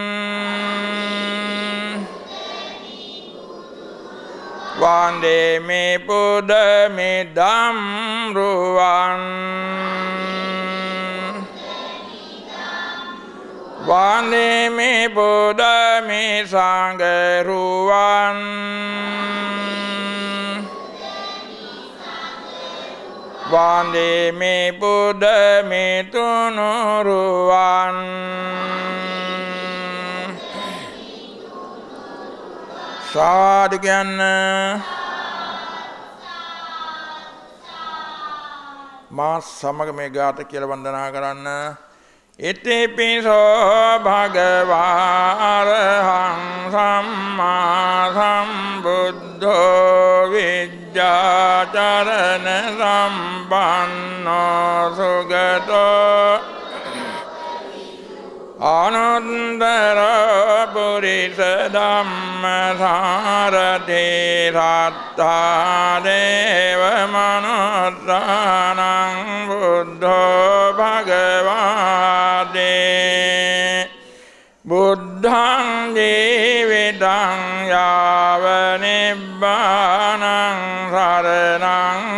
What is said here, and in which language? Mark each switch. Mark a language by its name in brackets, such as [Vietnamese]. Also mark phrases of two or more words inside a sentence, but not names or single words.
[Sinhala] වන්දිමි පුදමි ධම්රුවන් වන්දිමි පුදමි සංඝරුවන් වන්දිමි පුදමි තුනුරුවන් සාදු කියන්න මා සමග මේ ගාත කියලා වන්දනා කරන්න [Pali] ඉතිපිසෝ භගවාරහං සම්මා සම්බුද්ධෝ විජ්ජාචරණ සම්පන්නෝ සුගතෝ අනුත්තර පුරිස ධම්ම සාරථි සත්තා දේව මනුස්සානං බුද්ධෝ භගවාදී බුද්ධං ජීවිතං යාව නිබ්බානං සරණං